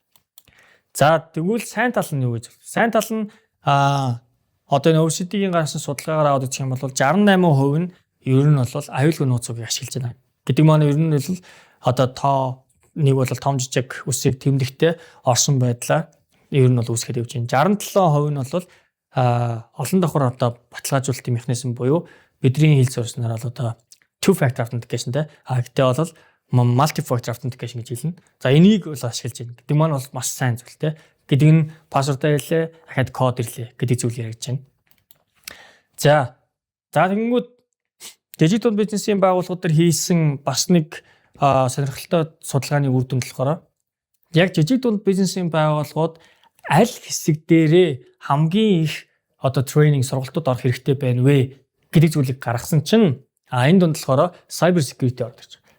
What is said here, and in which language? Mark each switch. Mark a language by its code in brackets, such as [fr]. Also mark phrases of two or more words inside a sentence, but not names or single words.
[mn] За тэгвэл сайн тал нь юу гэж? Сайн тал нь одоо энэ OECD-ийн гаргасан судалгаагаар аваад үзэх юм бол 68% нь ер нь бол аюулгүй нууцыг ашиглаж байна. Гэдэг маань ер нь бол одоо нэг бол том жижиг үсэг тэмдэгтэй орсон байдлаар ер нь бол үүсгээд явж байна. 67% нь бол олон давхар одоо баталгаажуулалтын механизм буюу бидний хэл зурснаар бол одоо [en] two factor authentication [mn] гэхдээ бол [en] multi factor authentication [mn] гэж хэлнэ. За энийг бол ашиглаж байна. Гэдэг маань бол маш сайн зүйл гэдэг нь пассворд ирлээ, дахиад код ирлээ гэдэг зүйл яригдж байна. За тэгэнгүүт жижиг дунд бизнесийн байгууллагууд төр хийсэн бас нэг сонирхолтой судалгааны үр дүн болохоор яг жижиг дунд бизнесийн байгууллагууд аль хэсэг дээрээ хамгийн их одоо тренинг сургалтууд орох хэрэгтэй байна вэ гэдэг зүйлийг гаргасан чинь энэ дунд болохоор [en] cyber security [mn] орж ирж байна.